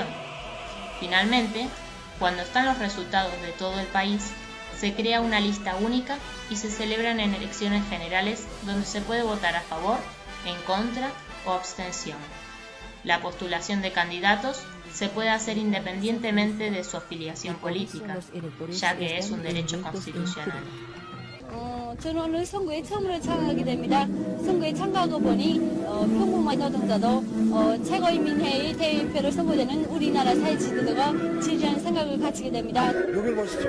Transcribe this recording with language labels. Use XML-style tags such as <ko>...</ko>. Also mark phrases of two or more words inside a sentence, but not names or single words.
<es>Finalmente, cuando están los resultados de todo el país, se crea una lista única y se celebran en elecciones generales donde se puede votar a favor, en contra o abstención. La postulación de candidatos se puede hacer independientemente de su afiliación política, ya que es un derecho constitucional.</es> <ko>저는 오늘 선거에 처음으로 참가하게 됩니다. 선거에 참가하고 보니 평범한 노동자도 최고인민회의 대표로 선거되는 우리나라 사회 지도자가 지지하는 생각을 가지게 됩니다. 여기 보시죠.</ko>